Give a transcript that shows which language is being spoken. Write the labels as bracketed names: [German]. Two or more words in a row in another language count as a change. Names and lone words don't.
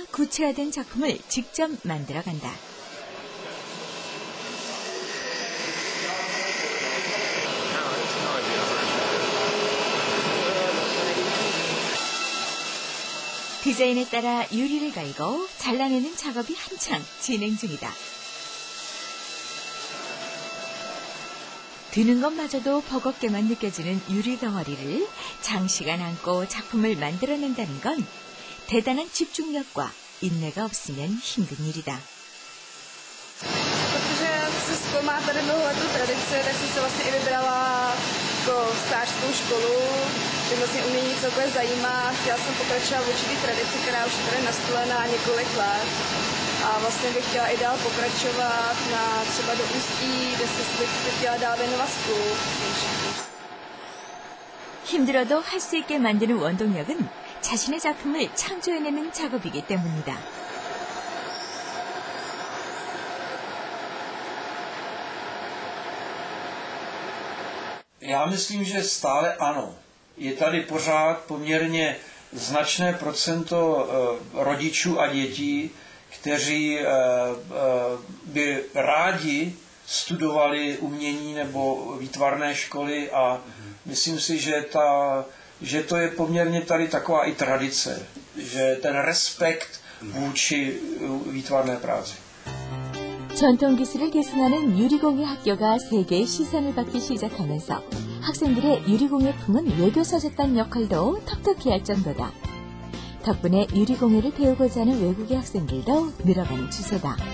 [Korean] 구체화된 작품을 직접 만들어간다. 디자인에 따라 유리를 갈고 잘라내는 작업이 한창 진행 중이다. 드는 것마저도 버겁게만 느껴지는 유리 덩어리를 장시간 안고 작품을 만들어낸다는 건 대단한 집중력과 인내가 없으면 힘든 일이다. [Czech] Protože se má tady mnoho letou tradice, tak jsem se vlastně i vybrala jako stáž v školu, kde vlastně umění celkově zajímá. Chtěla jsem pokračovat v určitý tradici, která už je tady nastolená několik let. A vlastně bych chtěla i dál pokračovat na třeba do Ústí, kde bych se chtěla dál věnovat spolu. [Korean] 힘들어도 할 수 있게 만드는 원동력은 자신의 작품을 창조해내는 작업이기 때문이다. [Czech] Já myslím, že stále ano. Je tady pořád poměrně značné procento rodičů a dětí, kteří by rádi studovali umění nebo výtvarné školy a myslím si, že to je poměrně tady taková i tradice, že ten respekt vůči výtvarné práci. [Korean] 전통 기술을 계승하는 유리공예 학교가 세계의 시선을 받기 시작하면서 학생들의 유리공예품은 외교사 제단 역할도 톡톡히 할 정도다. 덕분에 유리공예를 배우고자 하는 외국의 학생들도 늘어가는 추세다.